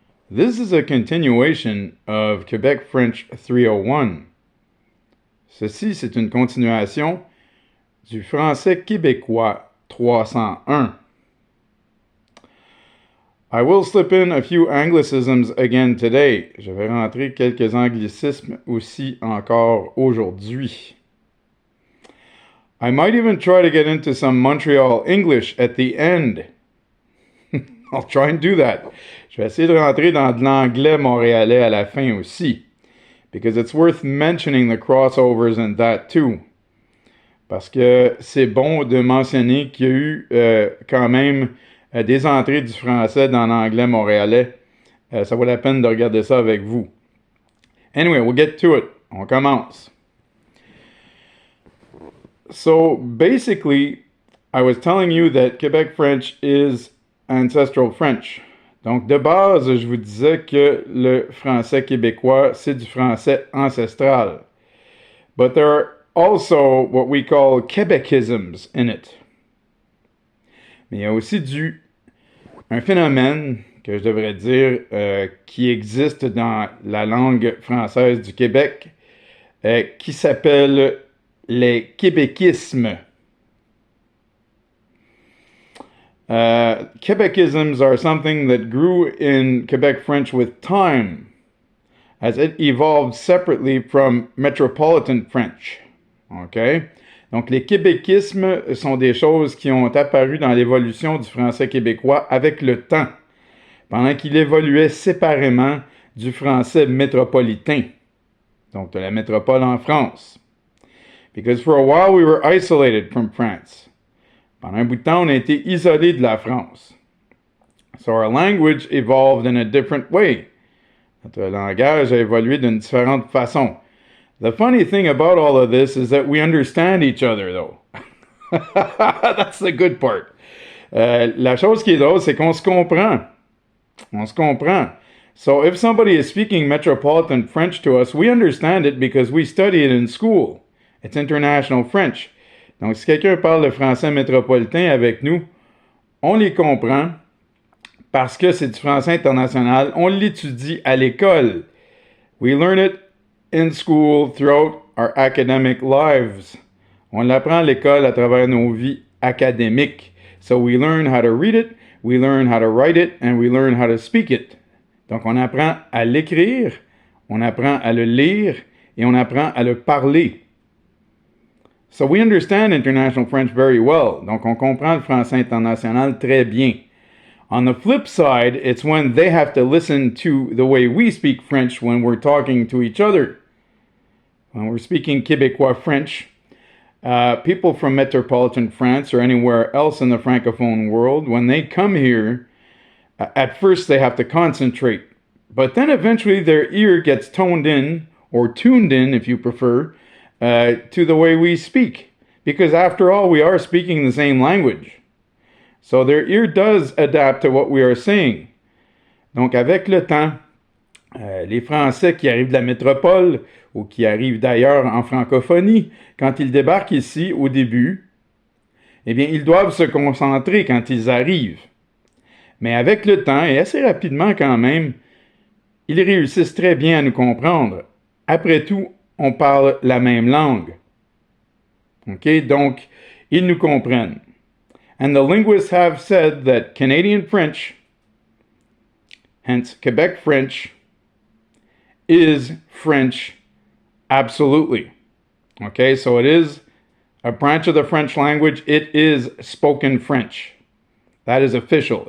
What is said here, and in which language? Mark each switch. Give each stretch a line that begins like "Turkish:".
English: This is a continuation of Quebec French 301.
French: Ceci, c'est une continuation du français québécois 301.
English: I will slip in a few anglicisms again today.
French: Je vais rentrer quelques anglicismes aussi encore aujourd'hui.
English: I might even try to get into some Montreal English at the end. I'll try and do that.
French: Je vais essayer de rentrer dans de l'anglais montréalais à la fin aussi.
English: Because it's worth mentioning the crossovers and that too.
French: Parce que c'est bon de mentionner qu'il y a eu quand même des entrées du français dans l'anglais montréalais. Ça vaut la peine de regarder ça avec vous.
English: Anyway, we'll get to it.
French: On commence.
English: So basically, I was telling you that Quebec French is ancestral French.
French: Donc de base, je vous disais que le français québécois, c'est du français ancestral.
English: But there are also what we call Québecisms in it.
French: Mais il y a aussi un phénomène que je devrais dire qui existe dans la langue française du Québec qui s'appelle les québéquismes.
English: Québecisms are something that grew in Quebec French with time, as it evolved separately from metropolitan French. OK?
French: Donc, les québéquismes sont des choses qui ont apparu dans l'évolution du français québécois avec le temps, pendant qu'il évoluait séparément du français métropolitain, donc de la métropole en France.
English: Because for a while we were isolated from France.
French: Pendant un bout de temps, on a été isolé de la France.
English: So our language evolved in a different way.
French: Notre langage a évolué d'une différente façon.
English: The funny thing about all of this is that we understand each other, though. That's the good part.
French: La chose qui est drôle, c'est qu'on se comprend. On se comprend.
English: So if somebody is speaking metropolitan French to us, we understand it because we study it in school. It's international French.
French: Donc, si quelqu'un parle le français métropolitain avec nous, on les comprend parce que c'est du français international. On l'étudie à l'école.
English: We learn it in school throughout our academic lives.
French: On l'apprend à l'école à travers nos vies académiques.
English: So we learn how to read it, we learn how to write it, and we learn how to speak it.
French: Donc, on apprend à l'écrire, on apprend à le lire, et on apprend à le parler.
English: So we understand international French very well.
French: Donc, on comprend le français international très bien.
English: On the flip side, it's when they have to listen to the way we speak French when we're talking to each other. When we're speaking Québécois French, people from metropolitan France or anywhere else in the Francophone world, when they come here, at first they have to concentrate. But then eventually their ear gets toned in, or tuned in if you prefer, to the way we speak. Because after all, we are speaking the same language. So their ear does adapt to what we are saying.
French: Donc avec le temps, les Français qui arrivent de la métropole ou qui arrivent d'ailleurs en francophonie, quand ils débarquent ici au début, eh bien, ils doivent se concentrer quand ils arrivent. Mais avec le temps, et assez rapidement quand même, ils réussissent très bien à nous comprendre. Après tout, on parle la même langue. OK? Donc, ils nous comprennent.
English: And the linguists have said that Canadian French, hence Quebec French, is French absolutely. Okay? So it is a branch of the French language. It is spoken French. That is official.